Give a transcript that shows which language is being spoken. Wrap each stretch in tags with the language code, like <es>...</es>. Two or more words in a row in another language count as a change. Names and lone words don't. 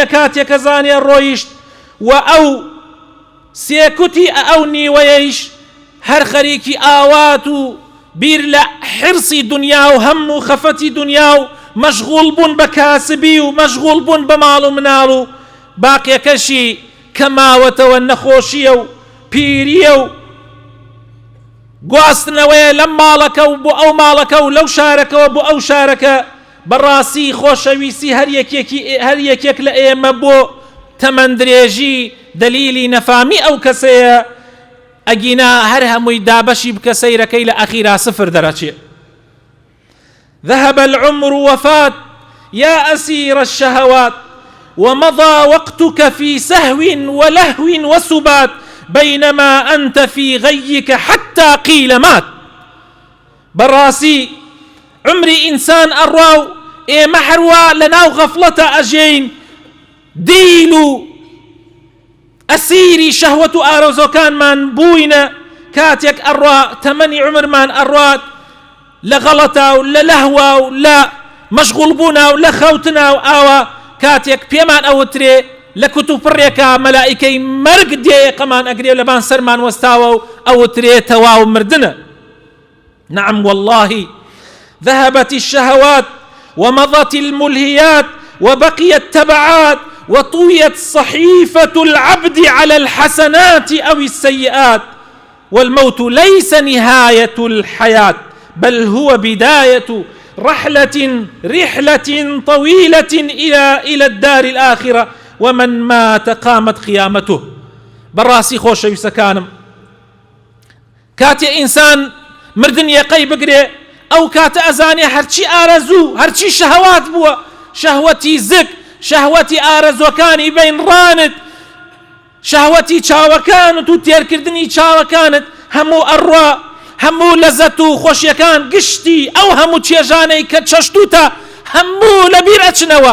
<ckb>کاتێکە زانێ ڕۆیشت، و ئەو سێکوتی ئەو نیوەیەیش هەر خەریکی ئاوات و بیر لە حرسی دنیا و هەم و خەفەتی دنیا و مەشغوڵ بوون بە کاسبی و مەشغوڵ بوون بە ماڵ و مناڵ، و باقیەکەشی کە ماوەتەوە نەخۆشیە و پیریە و گواستنەوەیە لەم ماڵەکە و بۆ ئەو ماڵەکە و لەو شارەکەەوە بۆ ئەو شارەکە. بەڕاستی خۆشەویستی هەر یەکێک لە ئێمە بۆ تەمەندرێژی دلیلی نەفامی ئەو کەسەیە، ئەگینا هەر هەمووی دابەشی بکە سەیرەکەی لە ئەخیرا سفر دەرەچێ.</ckb> <ar>ذهب العمر وفات يا أسير الشهوات، ومضى وقتك في سهو ولهو وسبات، بينما أنت في غيك حتى قيل مات.</ar> <ckb>براسي عمري إنسان أرواو ئێمە هەروە لە ناو غەفڵەتە ئەژین دیل و ئەسیری شەهوەت و ئارەزۆکانمان بووینە کاتێک ئەڕوا تەمەنی عمرمان ئەڕوات لە غەڵەتە و لە لەهوا و لە مەشغوڵ بوونا و لە خەوتنا و ئاوە کاتێک پێمان ئەوترێ لە کتوپڕێکە مەلائیکەی مەرگ دێیەقەمان ئەگرێ لەبان سەرمان وەستاوە و ئەوترێ تەواو مردنە.</ckb> <ar>نعم والله ذهبت الشهوات ومضت الملهيات وبقي التبعات وطويت صحيفة العبد على الحسنات أو السيئات والموت ليس نهاية الحياة بل هو بداية رحلة طويلة إلى الدار الآخرة ومن مات قامت قيامته.</ar> <ckb>براسي خۆشەویستەکانم کاتێ ئینسان مردن یەقەی بگرێ ئەو کاتە ئەزانێ هەرچی ئارەزوو هەرچی شەهوات بووە، شەهوەتی زک، شەهوەتی ئارەزۆکانی بینڕانت، شەهوەتی چاوەکانت و تێرکردنی چاوەکانت هەموو ئەڕوا، هەموو لەزەت و خۆشیەکان گشتی ئەو هەموو چێژانەی کە چەشتوتە هەموو لەبیر ئەچنەوە.</ckb>